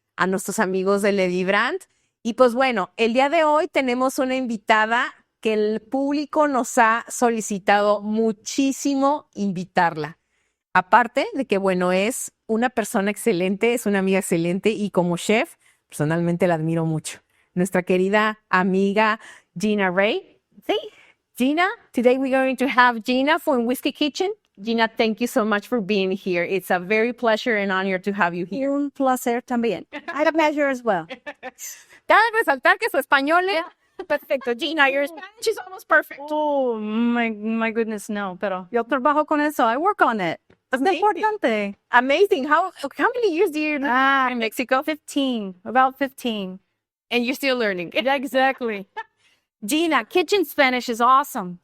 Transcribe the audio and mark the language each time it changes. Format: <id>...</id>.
<es>A nuestros amigos de Lady Brand. Y pues bueno, el día de hoy tenemos una invitada que el público nos ha solicitado muchísimo invitarla. Aparte de que, bueno, es una persona excelente, es una amiga excelente y como chef, personalmente la admiro mucho. Nuestra querida amiga Gina Ray.</es> <en>Sí, Gina, today we're going to have Gina from Whiskey Kitchen. Gina, thank you so much for being here. It's a very pleasure and honor to have you here. Un placer también. I have measure as well.</en> <es>Cabe resaltar que su español es perfecto.</es> <en>Gina, your Spanish is almost perfect. Oh, my goodness, no. Pero yo trabajo con eso. I work on it.</en> <es>Es importante.</es> <en>Amazing. How many years do you live in Mexico? 15. About 15. And you're still learning. Exactly. Gina, kitchen Spanish is awesome.</en>